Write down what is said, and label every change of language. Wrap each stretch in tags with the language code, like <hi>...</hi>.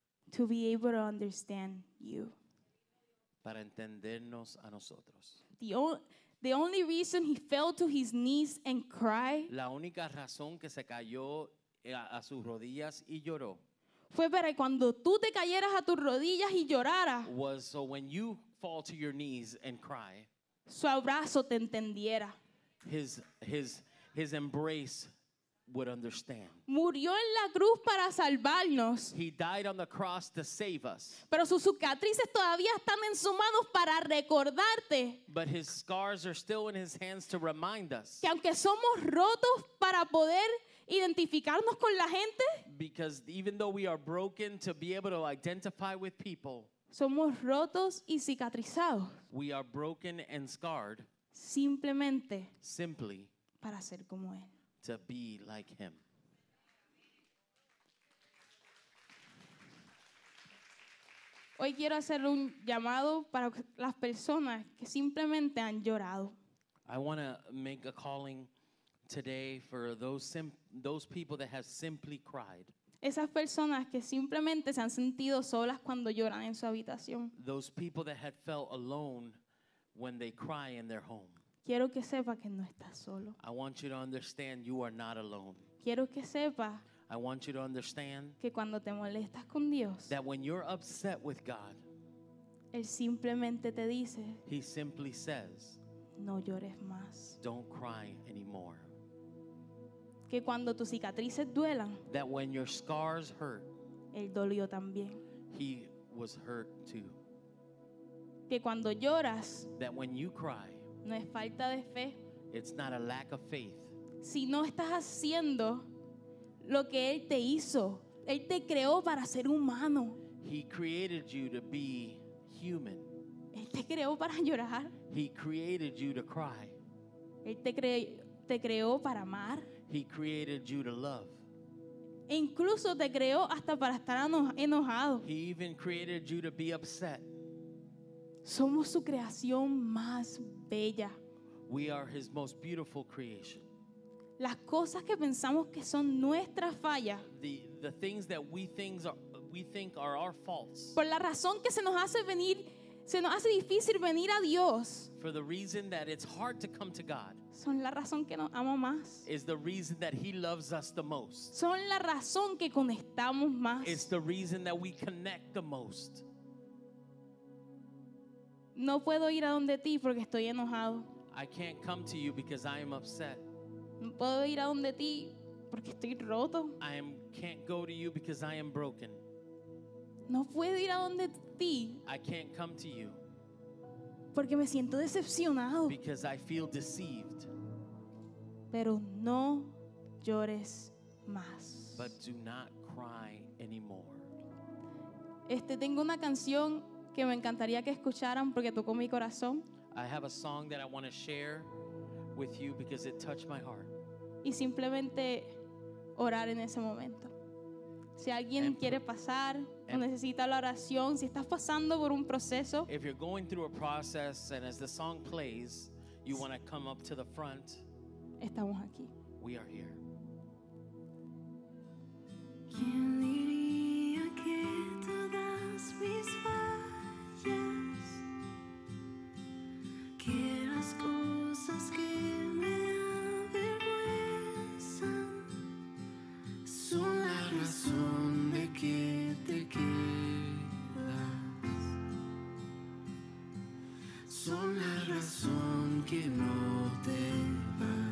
<en>to be able to understand you.</en> <es>para entendernos a nosotros.</es> <en>The only reason he fell to his knees and cried</en> <es>La única razón que se cayó a sus rodillas y lloró fue para que cuando tú te cayeras a tus rodillas y lloraras,</es> <en>was so when you fall to your knees and cry,</en> <es>su abrazo te entendiera.</es> <en>his embrace would understand.</en> <es>Murió en la cruz para salvarnos,</es> <en>He died on the cross to save us,</en> <es>pero sus cicatrices todavía están en sus manos para recordarte</es> <en>but his scars are still in his hands to remind us.</en> <es>que aunque somos rotos para poder identificarnos con la gente,</es> <en>Because even though we are broken to be able to identify with people,</en> <es>somos rotos y cicatrizados</es> <en>we are broken and scarred</en> <es>simplemente</es> <en>simply</en> <es>para ser como Él.</es> <en>to be like him.</en> <es>Hoy quiero hacer un llamado para las personas que simplemente han llorado.</es> <en>I want to make a calling today for those people that have simply cried.</en> <es>Esas personas que simplemente se han sentido solas cuando lloran en su habitación.</es> <en>Those people that had felt alone when they cry in their home.</en> <es>Quiero que sepa que no estás solo.</es> <en>I want you to understand you are not alone.</en> <es>Quiero que sepa</es> <en>I want you to understand</en> <es>que cuando te molestas con Dios,</es> <en>that when you're upset with God,</en> <es>Él simplemente te dice,</es> <en>he simply says,</en> <es>no llores más.</es> <en>don't cry anymore.</en> <es>Que cuando tus cicatrices duelan,</es> <en>That when your scars hurt,</en> <es>Él dolió también.</es> <en>he was hurt too.</en> <es>Que cuando lloras,</es> <en>That when you cry,</en> <es>no es falta de fe,</es> <en>it's not a lack of faith.</en> <es>si no estás haciendo lo que Él te hizo. Él te creó para ser humano.</es> <en>He created you to be human.</en> <es>Él te creó para llorar.</es> <en>He created you to cry.</en> <es>Él te creó para amar.</es> <en>He created you to love.</en> <es>E incluso te creó hasta para estar enojado.</es> <en>He even created you to be upset.</en> <es>Somos su creación más bella.</es> <en>We are his most beautiful creation.</en> <es>las cosas que pensamos que son nuestras fallas,</es> <en>the things that we think are our faults,</en> <es>por la razón que se nos hace difícil venir a Dios,</es> <en>for the reason that it's hard to come to God,</en> <es>son la razón que nos ama más.</es> <en>is the reason that He loves us the most.</en> <es>Son la razón que conectamos más.</es> <en>It's the reason that we connect the most.</en> <es>No puedo ir a donde ti porque estoy enojado.</es> <en>I can't come to you because I am upset.</en> <es>No puedo ir a donde ti porque estoy roto.</es> <en>Can't go to you because I am broken.</en> <es>No puedo ir a donde ti</es> <en>I can't come to you</en> <es>porque me siento decepcionado.</es> <en>because I feel deceived.</en> <es>Pero no llores más.</es> <en>But do not cry anymore.</en> <es>Tengo una canción que me encantaría que escucharan porque tocó mi corazón.</es> <en>I have a song that I want to share with you because it touched my heart.</en> <es>Y simplemente orar en ese momento. Si alguien quiere pasar o necesita la oración, si estás pasando por un proceso,</es> <en>If you're going through a process and as the song plays, you want to come up to the front,</en> <es>estamos aquí.</es> <en>we are here.</en> <es>¿Quién diría que todas mis fallas, que las cosas que me avergüenzan son la razón de que te quedas, son la razón que no te vas?</es>